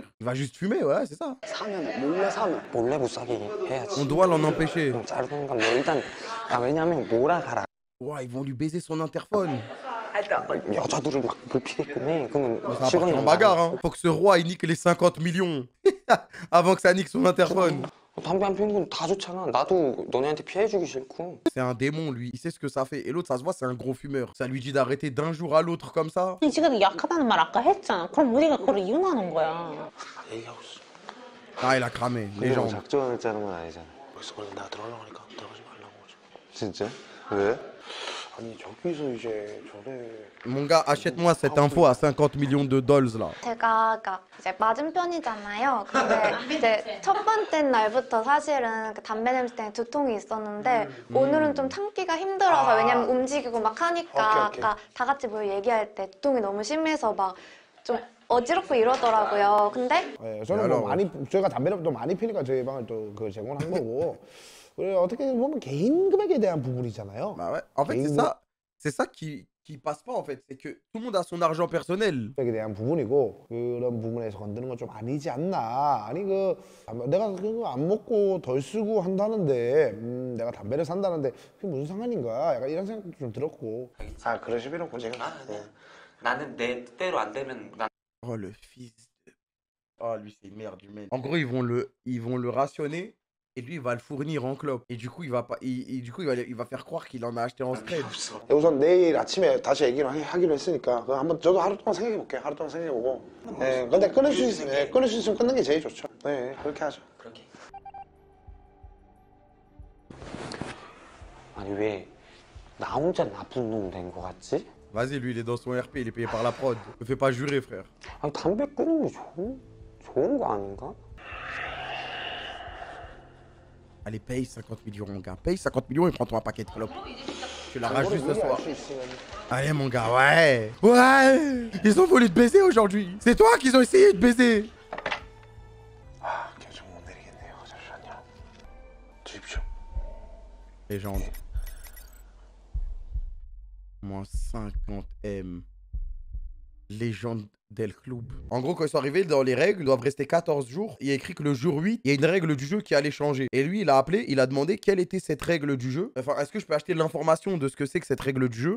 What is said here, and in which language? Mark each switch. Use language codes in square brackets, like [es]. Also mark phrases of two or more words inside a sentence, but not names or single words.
[fr] Il va juste fumer, ouais, c'est ça. [ko] 몰래 못 사게 해야지. [fr] On doit l'en empêcher. [ko] 자르는 건 뭐 일단 왜냐면 몰아가라. [fr] Ouais, ils vont lui baiser son interphone. [ko] 여자들을 막 눕히게끔 해. 그러면 [fr] Ça va partir en bagarre, hein. Faut que ce roi, il nique les 50 millions. Avant que ça nique son interphone. [ko] 담배 안 피우는 건 다 좋잖아. 나도 너네한테 피해주기 싫고. [fr] C'est un démon, lui. Il sait ce que ça fait. Et l'autre, ça se voit, c'est un gros fumeur. Ça lui dit d'arrêter d'un jour à l'autre comme ça. [ko] 지금 약하다는 말 아까 했잖아. 그럼 우리가 그걸 이용하는 거야. 얘기하고 있어. [fr] Ah, il a cramé. Légende. [ko] 작전을 짜는 건 아니잖아. 벌써 원래 내가 들어가려고 하니까 들어가지 말라고. 진짜? 왜? 아니 저기서 이제 저래. [fr] Mon gars, achète-moi cette info à 50 millions de dollars là. [ko] 제가 그러니까 이제 맞은편이잖아요. 근데 이제 첫 번째 날부터 사실은 그 담배 냄새 때문에 두통이 있었는데 오늘은 좀 참기가 힘들어서 왜냐면 움직이고 막 하니까 아까 다 같이 모여 얘기할 때 두통이 너무 심해서 막 좀 어지럽고 이러더라고요. 근데 네, 저는 뭐 많이 저희가 담배를 또 많이 피니까 저희 방을 또 그 제공을 한 거고. 그리고 어떻게 보면 개인 금액에 대한 부분이잖아요. [fr] Bah ouais. En fait, c'est ça qui passe pas en fait. C'est que tout le monde a son argent personnel. [ko] 금액에 대한 부분이고 그런 부분에서 건드는 건 좀 아니지 않나. 아니 내가 그거 안 먹고 덜 쓰고 한다는데 내가 담배를 산다는데 그게 무슨 상관인가? 약간 이런 생각도 좀 들었고. 아 그러실 필요 없고 제가. 나는 내 뜻대로 안 되면 난. [fr] Oh le fils de... Oh lui c'est une merde humaine. En gros ils vont le rationner et lui il va le fournir en clope. Et du coup il va pas, il va faire croire qu'il en a acheté en spread. [ko] 우선 내일 아침에 다시 얘기를 하기로 했으니까 그거 한번 저도 하루 동안 생각해 볼게요. 하루 동안 생각해 보고. 네, 근데 끊을 수 있으면 끊는 게 제일 좋죠. 네, 그렇게 하죠. 그렇게. 아니 왜 나 혼자 나쁜 놈 된 거 같지? [fr] Vas-y, lui il est dans son RP, il est payé par la prod. Ne fais pas jurer frère. [ko] 아니 담배 끊는 게 좋은 거 아닌가? [fr] Allez, paye 50 millions, mon gars. Paye 50 millions et prends-toi un paquet de clopes. Tu la rajoutes ce soir. Allez, mon gars, ouais. Ouais. Ils ont voulu te baiser aujourd'hui. C'est toi qu'ils ont essayé de baiser. [ko] 아, 결정 못 내리겠네요. 잠시만요. 주십시오. [fr] Légende. Moins 50 M. Légende del club. En gros, quand ils sont arrivés dans les règles, ils doivent rester 14 jours. Il y a écrit que le jour 8, il y a une règle du jeu qui allait changer. Et lui, il a appelé, il a demandé quelle était cette règle du jeu. Enfin, est-ce que je peux acheter l'information de ce que c'est que cette règle du jeu?